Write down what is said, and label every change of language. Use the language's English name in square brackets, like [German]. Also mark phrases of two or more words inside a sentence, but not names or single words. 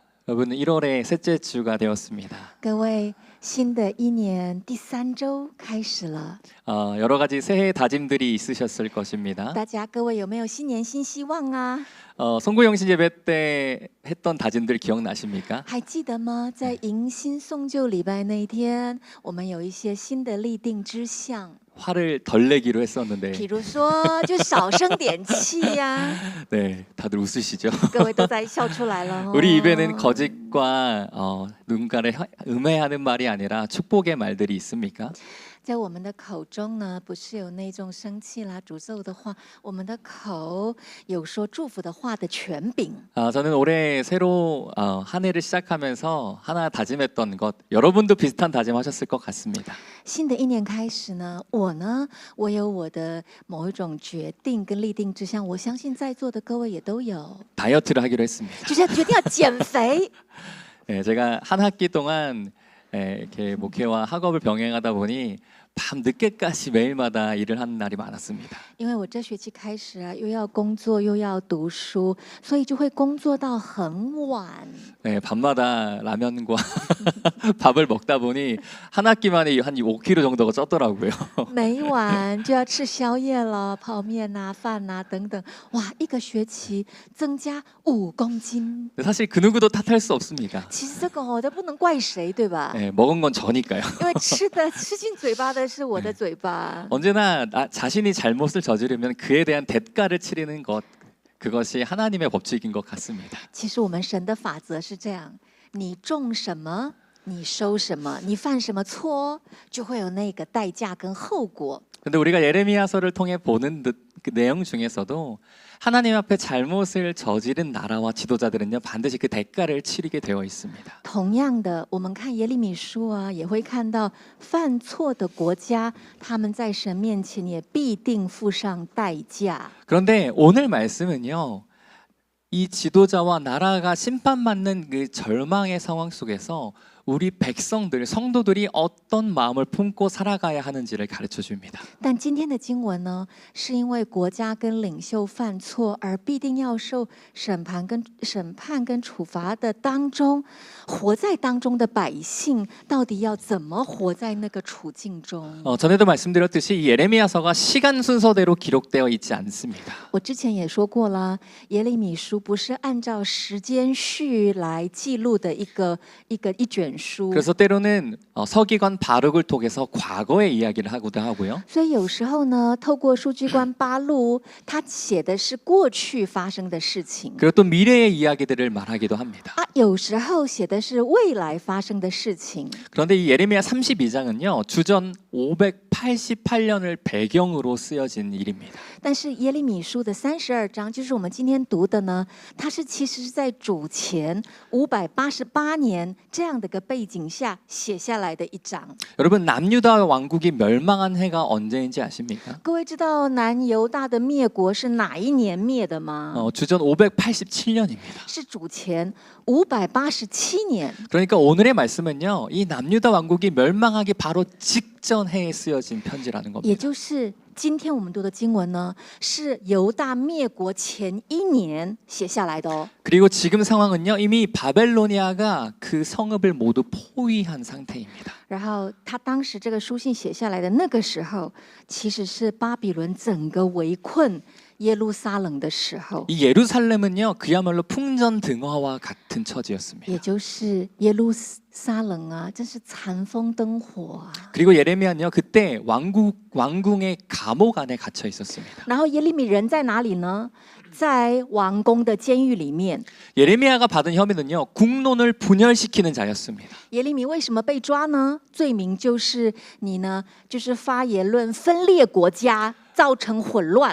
[Korean] 여러분 1월의 셋째 주가 되었습니다. [Chinese] 各位，新的一年第3周开始了， [Korean] 여러 가지 새해 다짐들이 있으셨을 것입니다. [Chinese] 大家各位有没有新年新希望啊？ [Korean] 송구영신 예배 때 했던 다짐들 기억나십니까? [Chinese] 还记得吗？在迎新送旧礼拜那一天，我们有一些新的立定之项， [Korean] 화를 덜 내기로 했었는데 [Chinese] 比如说就少生点气呀、 [Korean] 네, 다들 웃으시죠? [Chinese] 各位都在笑出来了、哦。 [Korean] 우리 입에는 거짓과 누군가를 음해하는 말이 아니라 축복의 말들이 있습니까? [Chinese] 在我们的口中呢，不是有那种生气啦、诅咒的话，我们的口有说祝福的话的权柄。 [Korean] 저는 올해 새로 한 해를 시작하면서 하나 다짐했던 것, 여러분도 비슷한 다짐하셨을 것 같습니다. [Chinese] 新的一年开始呢，我有我的某一种决定跟立定之项，我相信在座的各位也都有， [Korean] 다이어트를 하기로 했습니다. [Chinese] 就是决定要减肥。 [Korean] 네, 제가 한 학기 동안 이렇게 목회와 학업을 병행하다 보니 밤 늦게까지 매일마다 일을 하는 날이 많았습니다. [Chinese] 因为我这学期开始啊，又要工作又要读书，所以就会工作到很晚。 [Korean] 네, 밤마다 라면과 밥을 먹다 보니 한 학기 만에 한 5kg 정도가 쪘더라고요. [Chinese] 每晚就要吃宵夜了，泡面啊、饭啊等等，哇，一个学期增加5公斤。 [Korean] 사실 그 누구도 탓할 수 없습니다. [Chinese] 其实这个都不能怪谁，对吧？ [Korean] 네, 먹은 건 저니까요. [Chinese] 因为吃进嘴巴的是我的嘴巴。 [Korean] 언제나 자신이 잘못을 저지르면 그에 대한 대가를 치르는 것, 그것이 하나님의 법칙인 것 같습니다. [Chinese] 其实我们神的法则是这样：你种什么，你收什么；你犯什么错，就会有那个代价跟后果。 [Korean] 근데 우리가 예레미야서를 통해 보는 그 내용 중에서도 하나님 앞에 잘못을 저지른 나라와 지도자들은요 반드시 그 대가를 치르게 되어 있습니다. [Chinese] 同样的，我们看耶利米书啊，也会看到犯错的国家，他们在神面前也必定付上代价。 [Korean] 그런데 오늘 말씀은요, 이 지도자와 나라가 심판받는 그 절망의 상황 속에서 우리 백성들, 성도들이 어떤 마음을 품고 살아가야 하는지를 가르쳐 줍니다. [Chinese] 但今天的经文呢，是因为国家跟领袖犯错而必定要受审判跟处罚的当中，活在当中的百姓到底要怎么活在那个处境中？ [Korean] 전에도 말씀드렸듯이 이 예레미야서가 시간 순서대로 기록되어 있지 않습니다. [Chinese] 我之前也说过了，耶利米书不是按照时间序来记录的一卷书。 [Korean] 그래서 때로는 서기관 바룩을 통해서 과거의 이야기를 하기도 하고요. [Chinese] 所以有时候呢，透过书记官巴录，他写的是过去发生的事情。 [Korean] 그리고 또 미래의 이야기들을 말하기도 합니다. [Chinese] 有时候写的是未来发生的事情。 [Korean] 그런데 이 예레미야 32장은요. 주전 588년을 배경으로 쓰여진 일입니다. [Chinese] 但是耶利米书的32章，就是我们今天读的呢，它其实是在主前588年这样的个背景下写下来的一章。 [Korean] 여러분 남유다 왕국이 멸망한 해가 언제인지 아십니까? [Chinese] 各位知道南犹大的灭国是哪一年灭的吗？ [Korean] 주전 587년입니다. [Chinese] 是主前587年。 [Korean] 그러니까 오늘의 말씀은요. 이 남유다 왕국이 멸망하기 바로 직전 해에 쓰여진 편지라는 [Chinese] 也 [Korean] 겁니다. [Chinese] 就是今天我们读的经文呢，是犹大灭国前1年写下来的哦。 [Korean] 그리고 지금 상황은요. 이미 바벨로니아가 그 성읍을 모두 포위한 상태입니다. [Chinese] 然后他当时这个书信写下来的那个时候，其实是巴比伦整个围困耶路撒冷的时候， [Korean] 이 예루살렘은요. 그야말로 풍전등화와 같은 처지였습니다. [Chinese] 也就是耶路撒冷啊，真是残风灯火啊。 [Korean] 그리고 예레미야는요. 그때 왕궁의 감옥 안에 갇혀 있었습니다. [Chinese] 然后耶利米人在哪里呢？在王宫的监狱里面。 [Korean] 예레미야가 받은 혐의는요. 국론을 분열시키는 자였습니다. [Chinese] 耶利米为什么被抓呢？罪名就是你呢，就是发言论分裂国家，造成混乱。